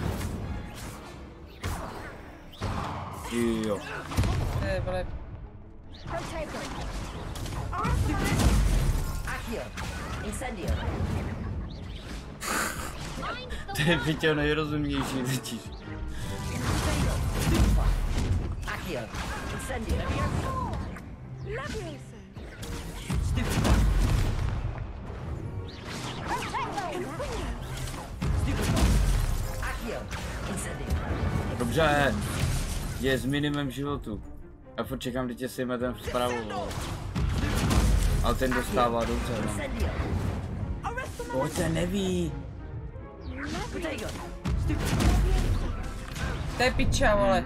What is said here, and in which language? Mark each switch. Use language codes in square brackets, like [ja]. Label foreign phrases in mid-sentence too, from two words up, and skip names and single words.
[cs] Jo. Vole. Accio. Incendio. To je Piťo nejrozumnější totiž. Accio. Incendio. Accio. Incendio. Dobře. Je s minimem životu. A furt čekám, kdy tě sejme ten vpravo. Ale ten dostává dobře, no. O, ten neví. To je piča, vole.